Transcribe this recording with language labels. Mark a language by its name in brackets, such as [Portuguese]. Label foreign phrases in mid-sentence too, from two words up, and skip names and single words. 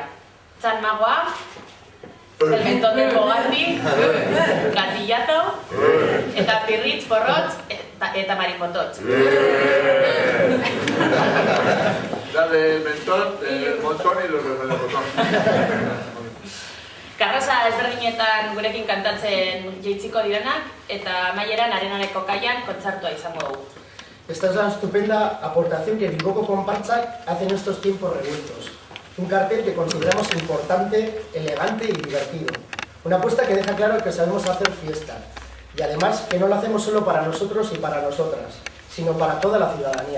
[Basque] Txan Magoa, El Mentón del Bogardi, Gatillato, eta Pirritz, Porrotz eta Marimotots. [Spanish] La de Mentón, el Montón y los de Montón. [Basque] Karroza ezberdinetan gurekin kantatzen jeitziko direnak eta amaieran Arenareko kaian kontzertua izango dugu. [Spanish] Esta es la estupenda aportación que Bilboko Konpartsak hace en estos tiempos revueltos. Un cartel que consideramos importante, elegante y divertido. Una apuesta que deja claro que sabemos hacer fiesta. Y además que no lo hacemos solo para nosotros y para nosotras, sino para toda la ciudadanía.